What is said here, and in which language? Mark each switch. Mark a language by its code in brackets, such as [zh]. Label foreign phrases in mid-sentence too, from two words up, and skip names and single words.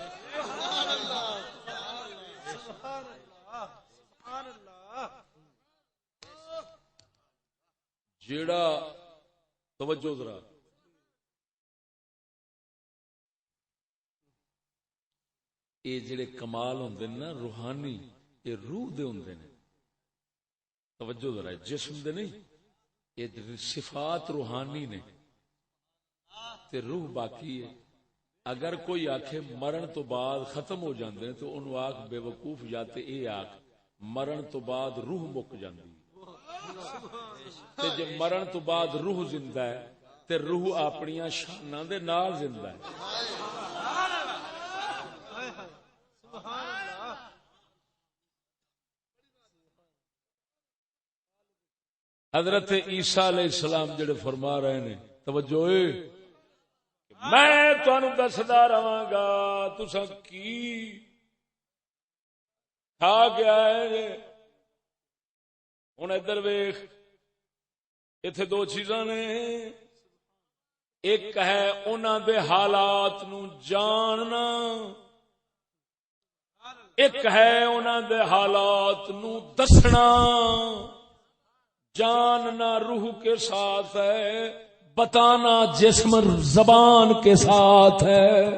[pa] جیڑا توجہ ذرا یہ جڑے کمال ہوندے نا روحانی یہ روح دے ہوندے نے. توجہ ذرا جسم دے نہیں، یہ صفات روحانی نے تے روح باقی ہے. اگر کوئی آکھے مرن تو بعد ختم ہو جاندے ہیں تو انہوں آکھ بے وقوف یا تے اے آکھ مرن تو بعد روح مک جاندی تے جے مرن تو بعد روح زندہ ہے تے روح اپنیاں شاناں دے نال زندہ ہے. حضرت عیسیٰ علیہ السلام جڑے فرما رہے ہیں توجہ میں تانوں دسدا رہاں گا تساں کی کھا گیا ہے. ہن ادھر ویکھ ایتھے دو چیزاں نے، ایک ہے انہاں دے حالات نو جاننا، ایک ہے انہاں دے حالات نو دسنا. [ur] جاننا روح کے ساتھ ہے، بتانا جسم زبان کے ساتھ ہے.